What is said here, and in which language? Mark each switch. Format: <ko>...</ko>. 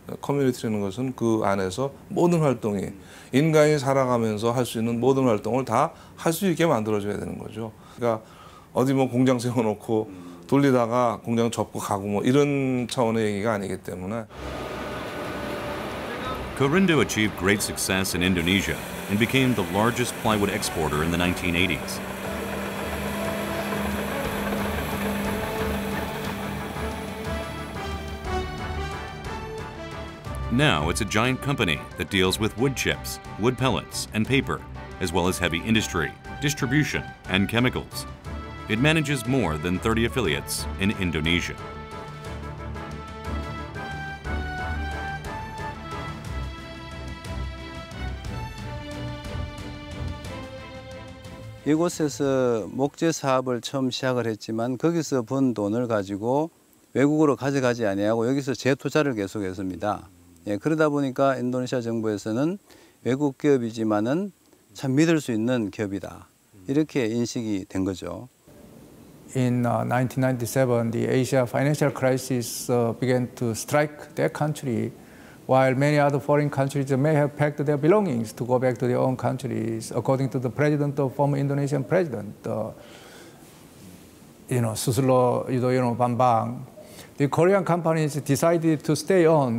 <ko>커뮤니티라는 것은 그 안에서 모든 활동이 인간이 살아가면서 할 수 있는 모든 활동을 다 할 수 있게 만들어줘야 되는 거죠. 그러니까 어디 뭐 공장 세워놓고 돌리다가 공장 접고 가고 뭐 이런 차원의 얘기가 아니기 때문에.</ko> <en>Corindo achieved great success in Indonesia and became the largest plywood exporter in the 1980s. Now it's a giant company that deals with wood chips, wood pellets, and paper, as well as heavy industry, distribution, and chemicals. It manages more than 30 affiliates in Indonesia.</en> <ko>이곳에서 목재 사업을 처음 시작을 했지만 거기서 번 돈을 가지고 외국으로 가져가지 아니하고 여기서 재투자를 계속했습니다. 예, 그러다 보니까 인도네시아 정부에서는 외국 기업이지만은 참 믿을 수 있는 기업이다. 이렇게 인식이 된 거죠.</ko> <en>In 1997, the Asia financial crisis began to strike their country, while many other foreign countries may have packed their belongings to go back to their own countries. According to the president, the former Indonesian president, Susilo Yudhoyono Bambang, the Korean companies decided to stay on.</en>